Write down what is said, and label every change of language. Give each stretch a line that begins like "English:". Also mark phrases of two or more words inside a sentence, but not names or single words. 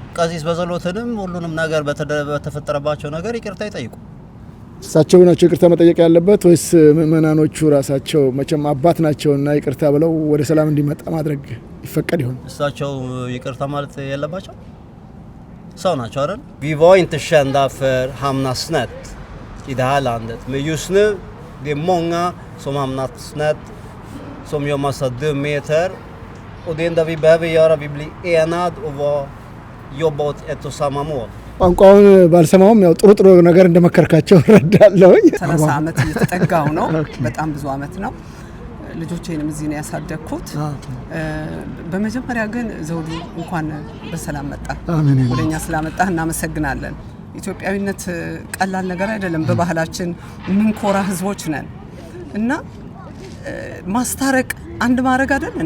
Amharic: ቀሲስ በጸሎትንም ሁሉንም ነገር በተፈጠረባቸው ነገር ይቅርታ ይጠይቁ። እሳቸው ናቸው ይቅርታ መጠየቅ ያለበት ወይስ ምእመናኖቹ ራሳቸው? መቼም አባት ናቸውና ይቅርታ ብለው ወደ ሰላም እንዲመጣ ማድረግ ይፈቀድ ይሆን? እሳቸው ይቅርታ ማለት ያለባቸው ሰው ናቸው አይደል?
Swedish: Vi var inte kända för hamna snett i det här landet, men just nu det är många som hamnat snett, som gör massa dumheter, och det enda vi behöver göra, vi blir enad och jobba åt ett och samma mål.
Amharic: ቋንቋውን ባልሰማውም ያው ጥሩ ነገር እንደመከርካቸው እረዳለሁ። 30 ዓመት እየተጠጋው ነው። በጣም ብዙ ዓመት ነው። ልጆቼንም እዚህ ነው ያሳደግኩት። በመጀመሪያ ግን ዘውዱ እንኳን በሰላም መጣ። ወደኛ ስላመጣ እናመሰግናለን። ኢትዮጵያዊነት ቀላል ነገር አይደለም። በባህላችን ምንኮራ ህዝቦች ነን እና ማስታረቅ አንድ ማድረግ አይደል እንዴ?